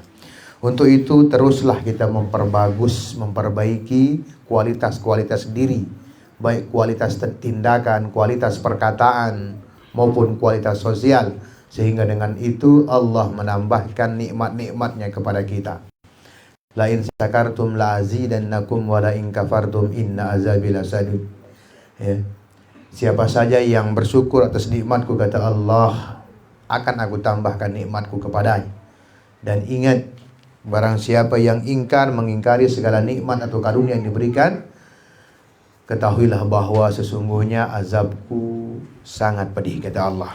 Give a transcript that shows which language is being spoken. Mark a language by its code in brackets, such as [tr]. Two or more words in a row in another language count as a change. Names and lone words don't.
[id] Untuk itu teruslah kita memperbaiki kualitas-kualitas diri, baik kualitas tindakan, kualitas perkataan, maupun kualitas sosial, sehingga dengan itu Allah menambahkan nikmat-nikmatnya kepada kita. [ar] لئن شكرتم لأزيدنكم ولئن كفرتم إن عذابي لشديد. [id] Ya. Siapa saja yang bersyukur atas nikmatku, kata Allah, akan aku tambahkan nikmatku kepadanya. Dan ingat, barang siapa yang mengingkari segala nikmat atau karunia yang diberikan, ketahuilah bahwa sesungguhnya azabku sangat pedih, kata Allah.